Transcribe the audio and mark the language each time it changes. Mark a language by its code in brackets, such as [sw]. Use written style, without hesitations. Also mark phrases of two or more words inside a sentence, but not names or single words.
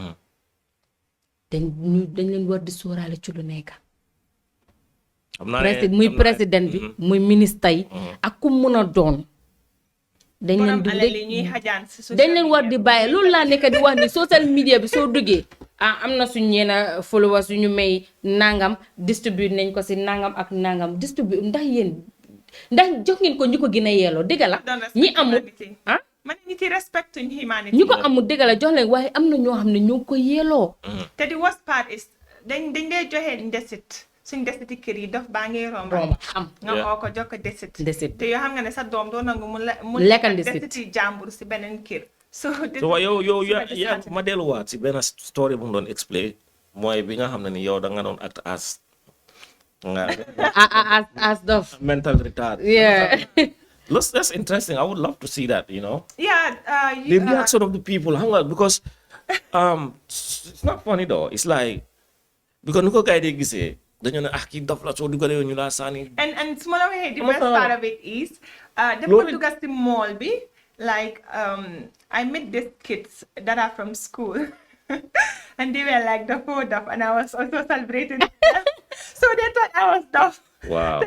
[wo] dañ leen war di sóoraale ci lu nekk muy président bi muy ministre yi ak ku mun a doon dañ leen war di bàyyi loolu laa nekk di wax ni social media bi soo duggee am na suñ ñeena followers yu ñu may nangam distribute nañ ko si nangam ak nangam distribute ndax jox ngeen ko ñu ko gën a yeeloo dëgg la ñi amul man nit yi [en] respect humanity [wo] ñu ko amul dëgg la jox leen waaye am na ñoo xam ne ñoo ko yeeloo te [en] the worst part is [wo] dañ dee joxe ndesit suñ desiti kër yi dof baa ngi romb am nga oo ko jox ko desit te yoo xam nga ne sa doom doo nangu mu lekkal desit desiti jàmbur si beneen kër so yow yaa ma delluwaat si benn story bu mu doon explain mooy bi nga xam ne ni yow da nga doon [en] act as [wo] dof [en] mental retard yeah that's interesting. I would love to see that, you know. Yeah, the reaction of the people, because it's not funny though. It's like because [wo] nuko kay de gisee dañu ne ki dof la so dugale ñu la sani. [en] And smaller way the best part of it is the Portugal mall bi like I met these kids that are from school and they were like the four deaf and I was also celebrating them. So they thought I was deaf. Wow.